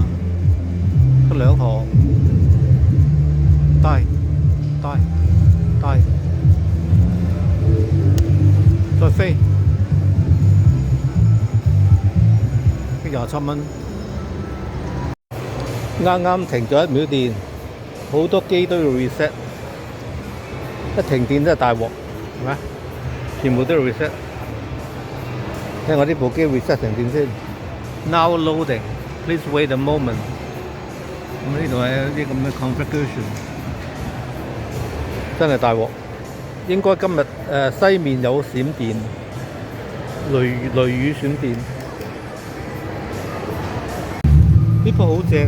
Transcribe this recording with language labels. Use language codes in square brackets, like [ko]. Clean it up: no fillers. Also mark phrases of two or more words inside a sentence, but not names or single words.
[yue] 得2行，大大大，再飛，27蚊。啱啱停咗1秒電，好多機都要 reset， 一停電真係大鑊，係咪？全部都要 reset。睇我呢部機 reset 成點先。 [en] Now loading, please wait a moment。 [yue] 咁呢度係啲咁嘅 configuration， 真係大鑊。應該今日西面有閃電，雷雨閃電。呢鋪好正。